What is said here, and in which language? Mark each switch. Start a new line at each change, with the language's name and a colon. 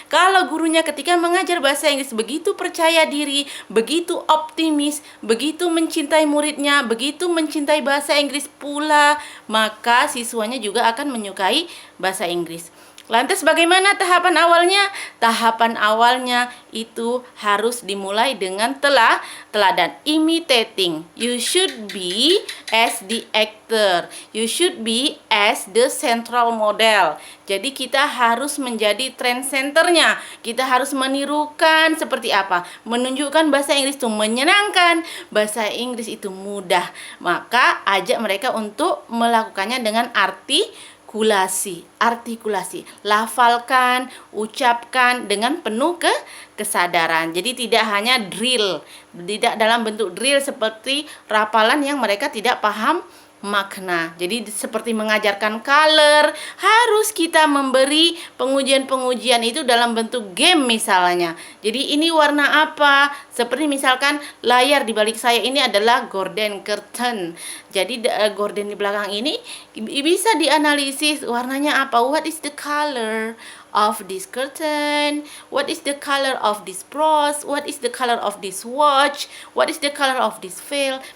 Indonesian: Kalau gurunya ketika mengajar bahasa Inggris begitu percaya diri, begitu optimis, begitu mencintai muridnya, begitu mencintai bahasa Inggris pula, maka siswanya juga akan menyukai bahasa Inggris. Lantas bagaimana tahapan awalnya? Tahapan awalnya itu harus dimulai dengan teladan, imitating.
English: You should be as the actor. You should be as the central model.
Indonesian: Jadi kita harus menjadi trend centernya. Kita harus menirukan seperti apa? Menunjukkan bahasa Inggris itu menyenangkan, bahasa Inggris itu mudah. Maka ajak mereka untuk melakukannya dengan arti artikulasi. Lafalkan, ucapkan dengan penuh kesadaran. Jadi tidak hanya drill, tidak dalam bentuk drill seperti rapalan yang mereka tidak paham makna. Jadi seperti mengajarkan color, harus kita memberi pengujian-pengujian itu dalam bentuk game misalnya. Jadi ini warna apa? Seperti misalkan layar di balik saya ini adalah gorden curtain. Jadi gorden di belakang ini bisa dianalisis warnanya apa.
English: What is the color of this curtain? What is the color of this bros? What is the color of this watch? What is the color of this veil?